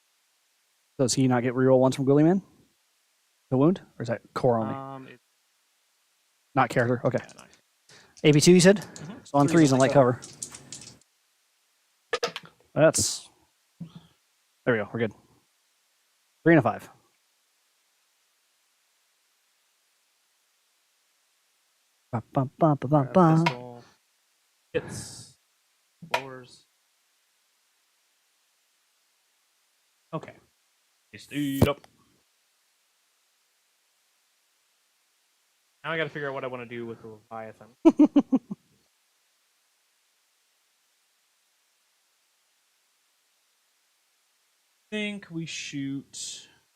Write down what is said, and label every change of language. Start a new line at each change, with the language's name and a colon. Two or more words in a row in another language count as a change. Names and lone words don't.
English: Does he not get reroll 1s from Guilliman? The wound? Or is that core only? It's Not character? Okay. nice. AP2 you said? Mhm. So on 3s on light cover. That's... There we go. We're good. 3 and a 5. Ba, ba, ba, ba, ba, ba. Pistol. Hits. Lowers. Okay. He stayed up. Now I gotta figure out what I want to do with the Leviathan. I think we shoot.